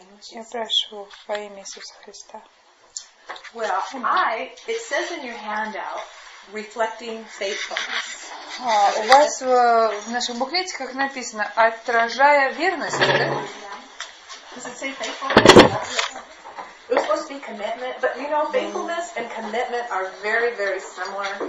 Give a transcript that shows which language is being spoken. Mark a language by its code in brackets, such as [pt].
[ru] Я прошу во имя Иисуса Христа. [en] Well, it says in your handout, reflecting faithfulness. [ru] У вас в наших буклетиках написано «Отражая верность», да? [en] Does it say faithfulness? It was supposed to be commitment, but you know, faithfulness and commitment are very, very similar.